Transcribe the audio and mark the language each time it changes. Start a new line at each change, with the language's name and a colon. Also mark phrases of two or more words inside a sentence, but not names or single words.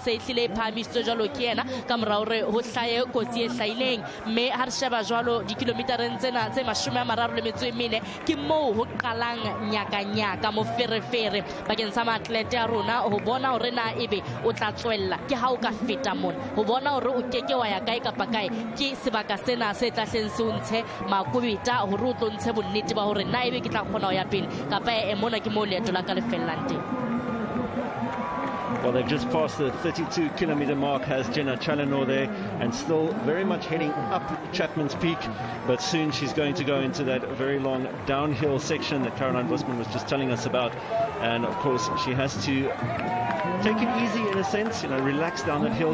Southern Sotho: se itlile phamisitswe jwalo ke yena ka morao re ho hlaye kotsi e hlaileng, mme ha re sheba jwalo di kilometereng tsena tse 34 ke moo ho qalang nyaka mo ferefere bakeng sa maatlete a rona ho bona hore na ebe o tla tswella ke ha o ka feta mona ho bona hore o keke wa ya kae kapa kae ke sebaka sena se tla hleng se o ntshe makubita hore o tlo ntshe bonnete ba hore na ebe ke tla kgona ho ya pele kapa e mona ke mo leeto la ka le fellang teng.
English: Well, they've just passed the 32-kilometer mark, has Jenna Chalinor there, and still very much heading up Chapman's Peak, but soon she's going to go into that very long downhill section that Caroline Bosman was just telling us about, and of course she has to take it easy in a sense, you know, relax down that hill.